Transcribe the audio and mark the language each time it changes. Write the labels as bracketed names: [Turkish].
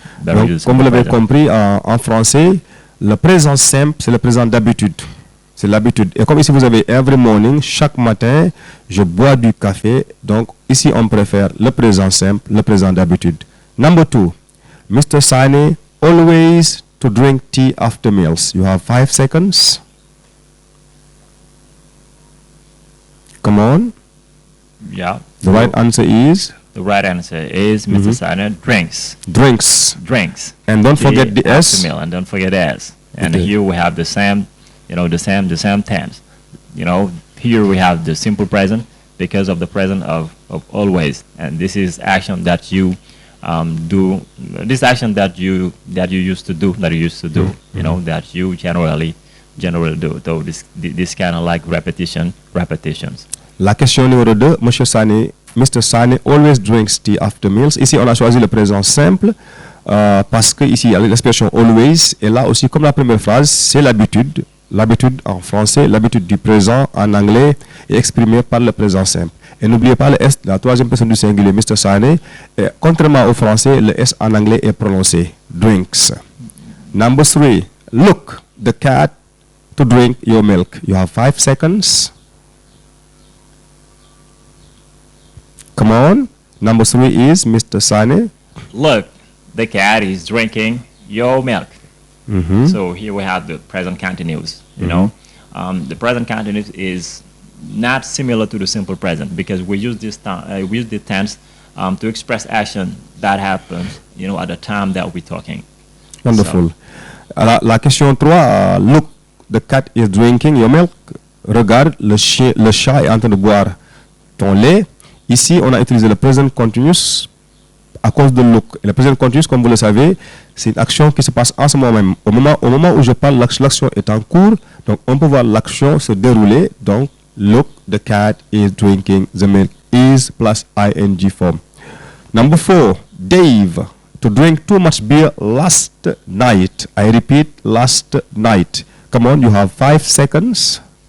[French] Donc, comme vous l'avez compris, en français, le présent simple, c'est le présent d'habitude. C'est l'habitude. Et comme ici, vous avez [English] every morning, [French] chaque matin, je bois du café. Donc, ici, on préfère le présent simple, le présent d'habitude. [English] Number 2, Mr. SANE always to drink tea after meals. You have 5 seconds. Come on. Yeah. The right answer is? The right answer is Mr. SANE drinks. Drinks. And don't forget the S. Meal, and don't forget S. And here we have the same tense. Here we have the simple present because of the present of always. And this is action that you do. This action that you used to do. That you generally do. So this kind of like repetitions. [French] La question numéro 2, Mr. [English] SANE always drinks tea after meals. [French] Ici, on a choisi le présent simple parce que ici, il y a l'expression always. Et là aussi, comme la première phrase, c'est l'habitude. L'habitude en français, l'habitude du présent en anglais est exprimée par le présent simple. Et n'oubliez pas le S, la troisième personne du singulier, Mr. SANE. Et contrairement au français, le S en anglais est prononcé. [English] Drinks. Number 3, look, the cat to drink your milk. You have 5 seconds. Come on. Number 3 is Mr. SANE. Look, the cat is drinking your milk. So here we have the present continuous. The present continuous is not similar to the simple present because we use this we use the tense to express action that happens, at the time that we're talking. Wonderful. [French] Alors, la question 3, [English] look, the cat is drinking your milk. [French] Regarde, le chat est en train de boire ton lait. Ici, on a utilisé le present continuous à cause de look. Et le present continuous, comme vous le savez, c'est une action qui se passe en ce moment même. Au moment où je parle, l'action est en cours. Donc, on peut voir l'action se dérouler. Donc, [English] look, the cat is drinking the milk. Is plus ing form. Number 4, Dave, to drink too much beer last night. I repeat, last night. Come on, you have 5 seconds.